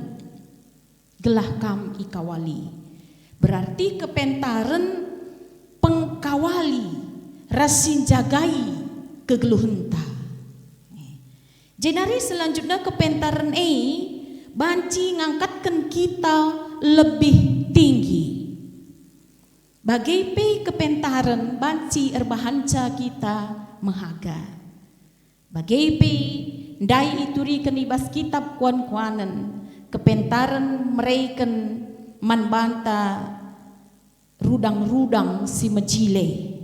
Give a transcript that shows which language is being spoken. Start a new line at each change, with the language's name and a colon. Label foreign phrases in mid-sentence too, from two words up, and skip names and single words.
Batak Karo: Gelah kam ikawali. Berarti kepentaran pengkawali rasin jagai kegeluhenta. Jenari selanjutnya kepentaran banci ngangkatkan
Indonesian: kita lebih tinggi.
Batak Karo: Bagai kepentaran banci erbahanca kita mahaga. Bagai ndai iturikan ibas kitab kuan-kuanan kepentaran mereken manbanta rudang-rudang si mejile.